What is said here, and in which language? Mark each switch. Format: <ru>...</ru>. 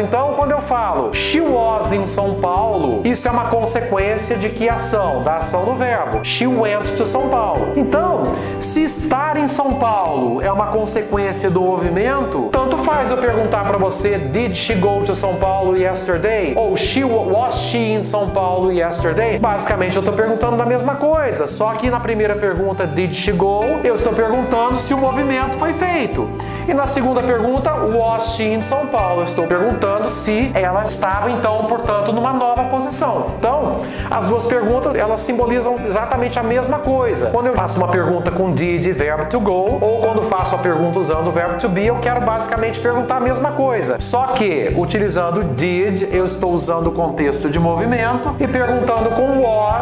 <pt>Então, quando eu falo</pt> <en>she was in São Paulo,</en> <pt>isso é uma consequência de que ação? Da ação do verbo.</pt> <en>She went to São Paulo.</en> <pt>Então, se estar em São Paulo é uma consequência do movimento, tanto faz eu perguntar para você</pt> <en>did she go to São Paulo yesterday? Ou was she in São Paulo yesterday?</en> <pt>Basicamente eu estou perguntando da mesma coisa, só que na primeira pergunta</pt> <en>did she go,</en> <pt>eu estou perguntando se o movimento foi feito. E na segunda pergunta,</pt> <en>was she in São Paulo?</en> <pt>Eu estou perguntando se ela estava então, portanto, numa nova posição. Então, as duas perguntas, elas simbolizam exatamente a mesma coisa. Quando eu faço uma pergunta com did, verbo to go, ou quando faço a pergunta usando o verbo to be, eu quero basicamente perguntar a mesma coisa. Só que, utilizando did, eu estou usando o contexto de movimento e perguntando com was,</pt>